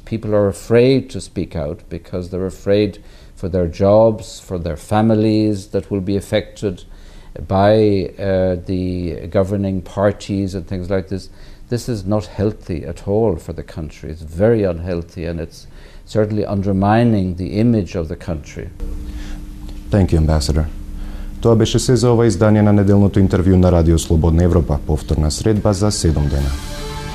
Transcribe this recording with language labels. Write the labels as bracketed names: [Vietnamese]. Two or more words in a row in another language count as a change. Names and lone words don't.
[English] People are afraid to speak out because they're afraid for their jobs, for their families that will be affected by the governing parties and things like this. This is not healthy at all for the country. It's very unhealthy, and it's certainly undermining the image of the country. Thank you, Ambassador. [Macedonian] Тоа беше се за ова издание на неделното интервју на Радио Слободна Европа, повторна средба за 7 дена.